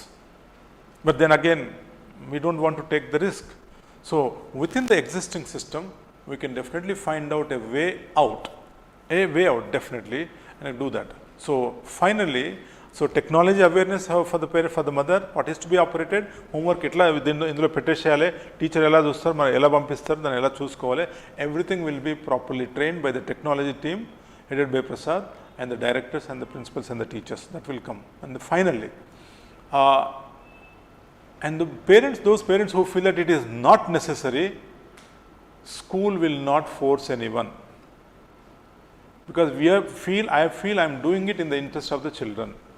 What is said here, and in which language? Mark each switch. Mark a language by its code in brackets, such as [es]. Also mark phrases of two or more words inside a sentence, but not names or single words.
[en] But then again, we don't want to take the risk. So within the existing system, we can definitely find out a way out definitely, and do that. So finally, so technology awareness for the parent, for the mother, what is to be operated, [te] హోంవర్క్ ఇట్ల ఇందులో పెట్టేసేయాలె, టీచర్ ఎలా చూస్తారు, మరి ఎలా పంపిస్తారు, దాన్ని ఎలా చూసుకోవాలె, [en] everything will be properly trained by the technology team headed by Prasad, and the directors and the principals and the teachers that will come. And finally, and the parents, those parents who feel that it is not necessary, school will not force anyone, because I feel I am doing it in the interest of the children.